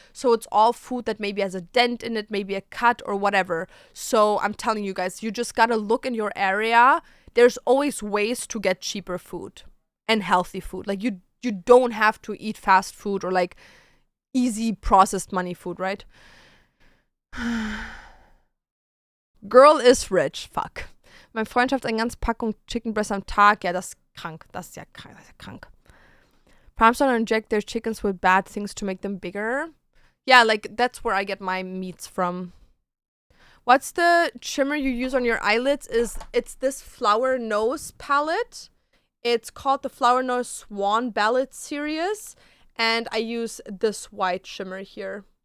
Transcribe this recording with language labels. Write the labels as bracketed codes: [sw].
[en] So it's all food that maybe has a dent in it, maybe a cut or whatever. So I'm telling you guys, you just gotta look in your area. There's always ways to get cheaper food and healthy food. Like you don't have to eat fast food or like easy processed money food, right? Girl is rich. Fuck. [de] Mein Freund schafft eine ganze Packung [en] Chicken Breast [de] am Tag. Ja, das ist krank. Das ist ja krank. Das ist ja krank. [en] Farms don't inject their chickens with bad things to make them bigger. Yeah, like that's where I get my meats from. What's the trimmer you use on your eyelids? It's this Flower Nose palette. It's called the Flower Nose Swan Ballad series, and I use this white shimmer here.